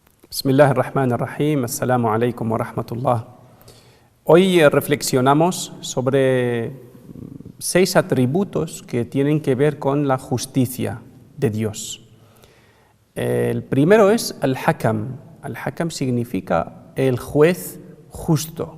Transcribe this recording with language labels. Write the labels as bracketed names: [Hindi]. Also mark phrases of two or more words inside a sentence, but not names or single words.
[Arabic] بسم الله الرحمن الرحيم، السلام عليكم ورحمة الله. [Spanish] Hoy reflexionamos sobre 6 atributos que tienen que ver con la justicia de Dios. El primero es al-Hakam. Al-Hakam significa el juez justo.